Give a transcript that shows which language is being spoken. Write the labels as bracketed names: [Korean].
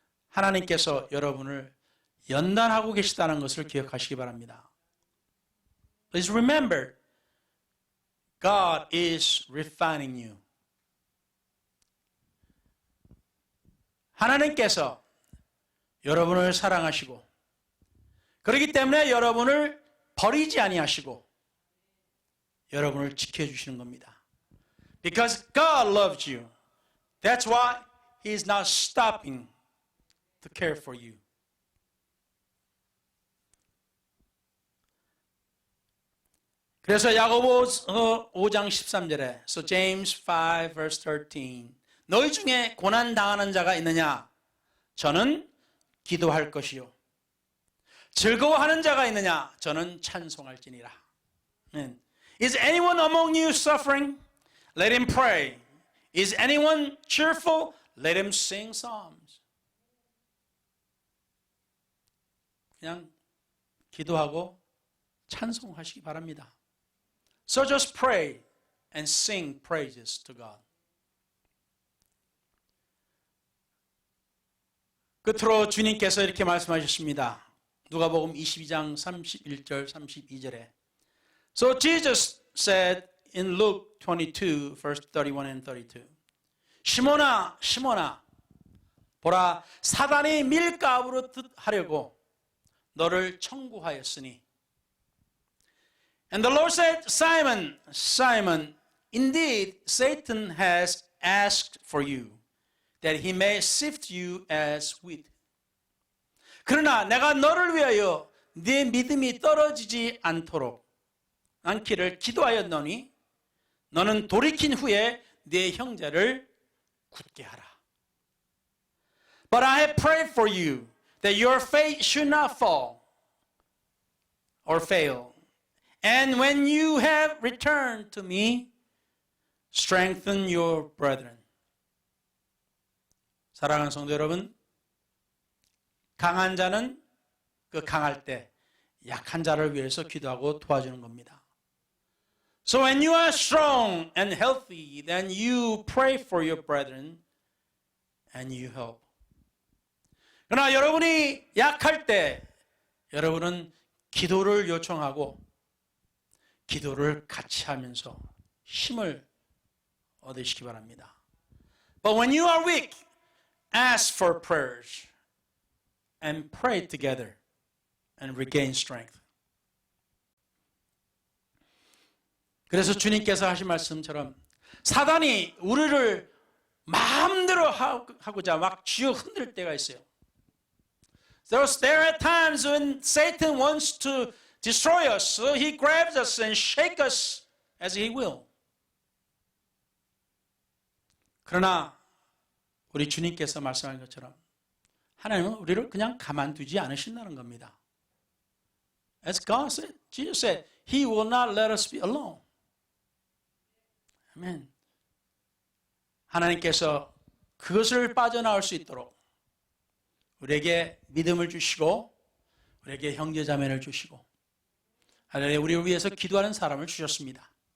[Korean] 하나님께서 여러분을 연단하고 계시다는 것을 기억하시기 바랍니다. [English] Please remember, God is refining you. [Korean] 하나님께서 여러분을 사랑하시고 그렇기 때문에 여러분을 버리지 아니하시고 여러분을 지켜주시는 겁니다. [English] Because God loves you. That's why He is not stopping to care for you. [Korean] 그래서 야고보 5장 13절에 [English] So James 5 verse 13 [Korean] 너희 중에 고난 당하는 자가 있느냐? 저는 기도할 것이요. 즐거워하는 자가 있느냐? 저는 찬송할지니라. [English] Is anyone among you suffering? Let him pray. Is anyone cheerful? Let him sing psalms. [Korean] 그냥 기도하고 찬송하시기 바랍니다. [English] So just pray and sing praises to God. [Korean] 끝으로 주님께서 이렇게 말씀하셨습니다. 누가복음 22장 31절 32절에 [English] So Jesus said in Luke 22 verse 31 and 32 [Korean] 시몬아 시몬아 보라 사단이 밀가부로 하려고 너를 청구하였으니 [English] And the Lord said, Simon, Simon, indeed Satan has asked for you, that he may sift you as wheat. [Korean] 그러나 내가 너를 위하여 네 믿음이 떨어지지 않기를 기도하였노니 너는 돌이킨 후에 네 형제를 굳게 하라. [English] But I have prayed for you, that your faith should not fall or fail. And when you have returned to me, strengthen your brethren. [Korean] 사랑하는 성도 여러분, 강한 자는 그 강할 때 약한 자를 위해서 기도하고 도와주는 겁니다. [English] So when you are strong and healthy, then you pray for your brethren and you help. [Korean] 그러나 여러분이 약할 때 여러분은 기도를 요청하고 기도를 같이 하면서 힘을 얻으시기 바랍니다. [English] But when you are weak, ask for prayers and pray together and regain strength. [Korean] 그래서 주님께서 하신 말씀처럼 사단이 우리를 마음대로 하고자 막 쥐어 흔들 때가 있어요. [English] There are times when Satan wants to destroy us, so he grabs us and shakes us as he will. [Korean] 그러나 우리 주님께서 말씀하신 것처럼 하나님은 우리를 그냥 가만두지 않으신다는 겁니다. [English] As God said, Jesus said, He will not let us be alone. [Korean] 아멘. 하나님께서 그것을 빠져나올 수 있도록 우리에게 믿음을 주시고 우리에게 형제자매를 주시고 하나님 우리를 위해서 기도하는 사람을 주셨습니다.